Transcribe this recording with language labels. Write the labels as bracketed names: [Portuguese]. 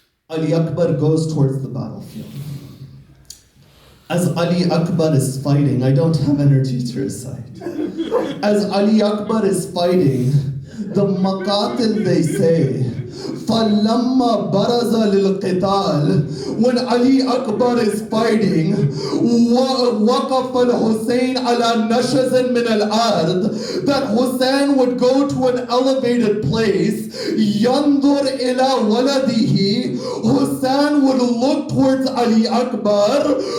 [English] Ali Akbar goes towards the battlefield. As Ali Akbar is fighting, I don't have energy to recite. As Ali Akbar is fighting, the Maqatil, they say, [Arabic] فَلَمَّا بَرَزَ لِلْقِتَالِ. [English] When Ali Akbar is fighting, [Arabic] وَقَفَ الْحُسَيْنَ عَلَى نَشَزٍ مِنَ الْأَرْضِ. [English] That Hussein would go to an elevated place. [Arabic] يَنْظُرْ إِلَى وَلَدِهِ. [English] Hussein would look towards Ali Akbar.